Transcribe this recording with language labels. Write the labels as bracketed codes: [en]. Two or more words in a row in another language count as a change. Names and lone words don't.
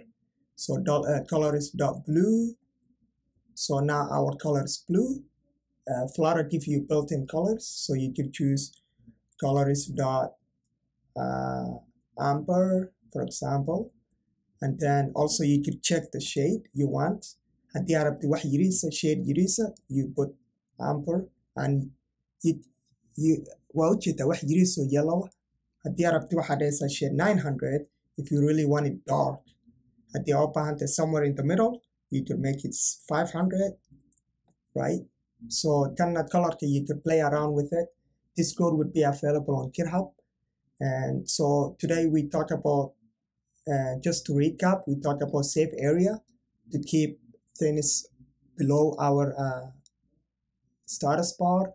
[en] So color is dot blue. So now our color is blue. Flutter gives you built-in colors, so you could choose color is dot amber, for example. And then also you could check the shade you want. [so] Haddii aad rabtid wax yariisa, shade yariisa, [en] you put amber, and [so] waa ujeedaa wax yariis oo yellow. Haddii aad rabtid waxaad dhahaysaa shade 900 [en] if you really want it dark. [so] Haddii aad u baahan tahay [en] somewhere in the middle, you could make it 500, right? So that color, you could play around with it. This code would be available on GitHub. And so today we talk about, just to recap, we talk about safe area to keep things below our status bar.